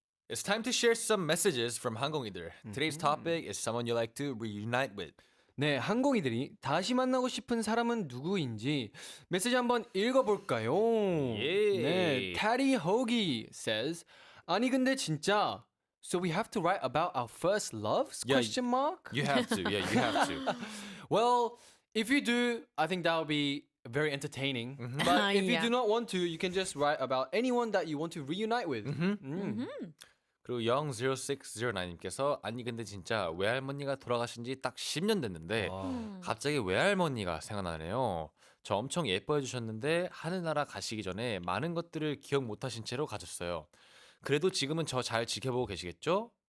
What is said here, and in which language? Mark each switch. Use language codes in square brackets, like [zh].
[en] It's time to share some messages from 항공이들. Today's topic is someone you like to reunite with. [ko] 네, 항공이들이 다시 만나고 싶은 사람은 누구인지 메시지 한번 읽어볼까요? 예. [en] 네, Taddy Hoagie says, [ko] 아니 근데 진짜 [en] So we have to write about our first loves? Yeah, Question mark? You have to. Yeah, you have to. Well, if you do, I think that would be very entertaining. But if you Yeah. do not want to, you can just write about anyone that you want to reunite with. [ko] 그리고 00609님께서 아니 근데 진짜 외할머니가 돌아가신 지 딱 10년 됐는데 갑자기 외할머니가 생각나네요. 저 엄청 예뻐해 주셨는데 하늘나라 가시기 전에 많은 것들을 기억 못하신 채로 가셨어요. 그래도 지금은 저 잘 지켜보고 계시겠죠?